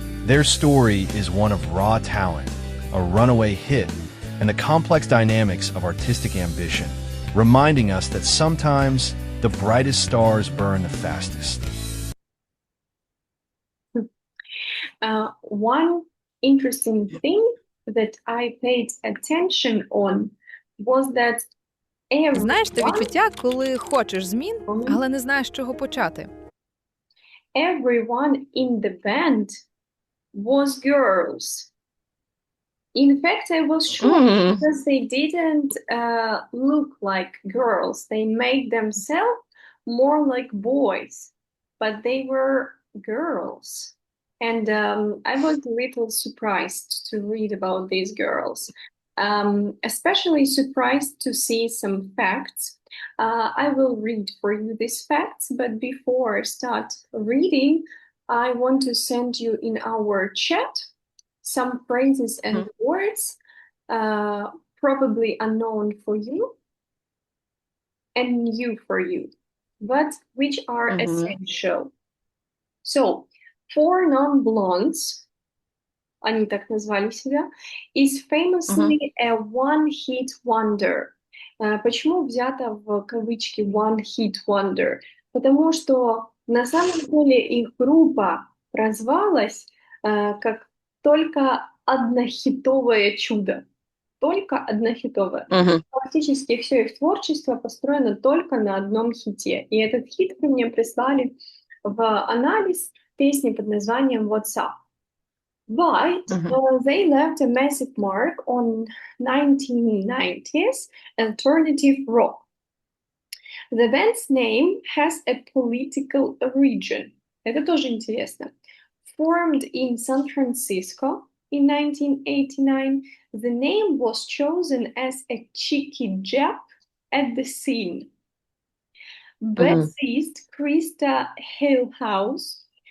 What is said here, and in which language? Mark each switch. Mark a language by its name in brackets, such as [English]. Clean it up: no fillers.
[English] Their story is one of raw talent, a runaway hit, and the complex dynamics of artistic ambition, reminding us that sometimes the brightest stars burn the fastest. One interesting thing that I paid attention on was that [Ukrainian] Знаєш, те відчуття, коли хочеш змін, але не знаєш, з чого почати. [English] everyone in the band was girls. In fact, I was shocked because they didn't look like girls. They made themselves more like boys, but they were girls. And I was a little surprised to read about these girls, especially surprised to see some facts. I will read for you these facts, but before I start reading, I want to send you in our chat some phrases and words probably unknown for you and new for you, but which are essential. So, Four Non-Blondes, [Russian] они так назвали себя, [English] is famously a one-hit wonder. [Russian] Почему взято в кавычки [English] one-hit wonder? [Russian] Потому что на самом деле их группа прозвалась как только однохитовое чудо. Только однохитовое. Практически все их творчество построено только на одном хите. И этот хит вы мне прислали в анализ песни под названием What's Up. [English] But they left a massive mark on 1990s alternative rock. The band's name has a political origin. [Russian] Это тоже интересно. [English] Formed in San Francisco in 1989, the name was chosen as a cheeky jab at the scene. Bassist Krista Hillhouse